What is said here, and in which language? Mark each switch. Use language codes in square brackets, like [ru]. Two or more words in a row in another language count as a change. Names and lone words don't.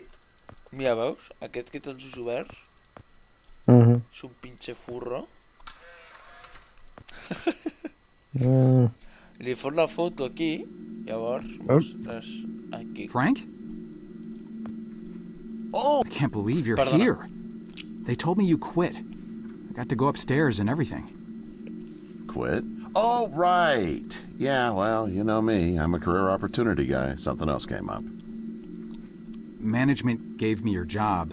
[ca] Mira, veus? Aquest que tens els oberts és un [es] pinche furro. [ca] Li fot la foto aquí, llavors mostres aquí. [en] Frank? Oh, I can't believe you're [ca] Perdona. [en] here. They told me you quit. I got to go upstairs and everything. quit? Oh, right. Yeah, well, you know me. I'm a career opportunity guy. Something else came up. Management gave me your job.